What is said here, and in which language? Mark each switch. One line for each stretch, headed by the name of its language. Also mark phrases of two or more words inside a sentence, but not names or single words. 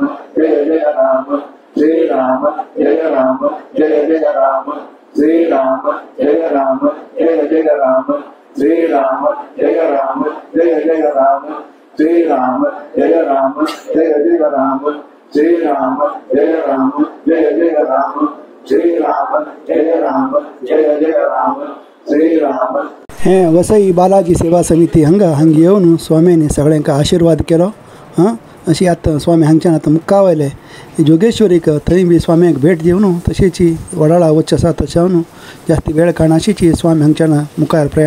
Hindi: जय जय राम श्री राम जय राम जय जय राम श्री राम जय राम जय जय राम श्री राम जय राम जय जय राम श्री राम जय राम जय जय राम श्री राम जय राम जय जय राम श्री राम जय राम जय जय राम श्री राम
Konkani: हे वसई बालाजी सेवा समिती हांगा येवन स्वाम्यांनी सगळ्यांका आशीर्वाद केलो हां अशी आतां स्वामी हांगच्यान आतां मुक्का वयले जोगेश्वरीक थंय बी स्वाम्यांक भेट दिवन तशीच वडाळा वचचें आसा तशें जास्ती वेळ काणा अशीच स्वामी हांगच्यान मुखार